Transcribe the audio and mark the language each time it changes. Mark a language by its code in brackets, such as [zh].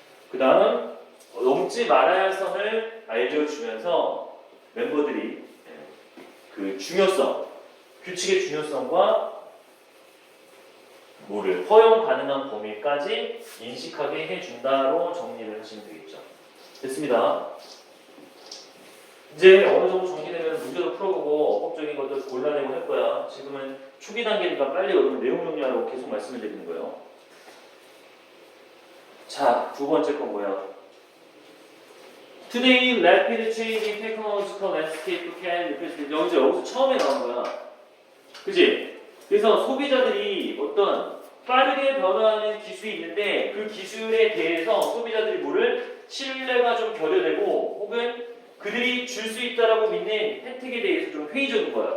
[ko] 그 다음 넘지 말아야 할 선을 알려주면서 멤버들이 그 중요성, 규칙의 중요성과 뭐를 허용 가능한 범위까지 인식하게 해준다로 정리를 하시면 되겠죠. 됐습니다. 이제 어느 정도 정리되면 문제도 풀어보고 어법적인 것들 골라내고 할 거야. 지금은 초기 단계니까 빨리 여러분 내용 정리하라고 계속 말씀을 드리는 거예요. 자, 두 번째 건 뭐야? [en] Today, rapid changing technological landscape can replace. [ko] 여기서 처음에 나온 거야. 그지? 그래서 소비자들이 어떤 빠르게 변화하는 기술이 있는데 그 기술에 대해서 소비자들이 뭐를 신뢰가 좀 결여되고 혹은 그들이 줄 수 있다라고 믿는 혜택에 대해서 좀 회의적인 거야.